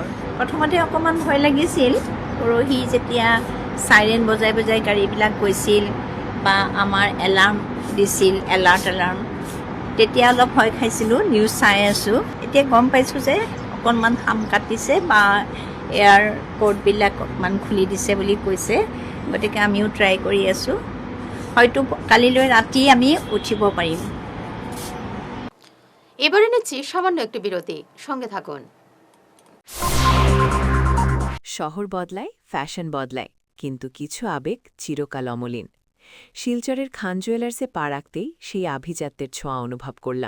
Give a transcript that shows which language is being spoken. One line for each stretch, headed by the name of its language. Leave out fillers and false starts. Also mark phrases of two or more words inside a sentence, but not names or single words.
Assamese: প্ৰথমতে অকণমান ভয় লাগিছিল, পৰহি যেতিয়া চাইৰেন বজাই বজাই গাড়ীবিলাক গৈছিল বা আমাৰ এলাৰ্ম দিছিল, এলাৰ্ম, তেতিয়া অলপ ভয় খাইছিলোঁ। নিউজ চাই আছোঁ, এতিয়া গম পাইছোঁ যে অকণমান হাম কাটিছে বা এয়াৰপৰ্টবিলাক অকণমান খুলি দিছে বুলি কৈছে। গতিকে আমিও ট্ৰাই কৰি আছোঁ, হয়তো কালিলৈ রাতে আমি উঠিব পাৰিম।
Bangla: এবারে নিচ্ছি সামান্য একটি বিরতি, সঙ্গে থাকুন। শহর বদলায়, ফ্যাশন বদলায়, কিন্তু কিছু আবেগ চিরকাল অমলিন। শিলচরের খান জুয়েলার্সে পা রাখতেই সেই আভিজাত্যের ছোঁয়া অনুভব করলাম।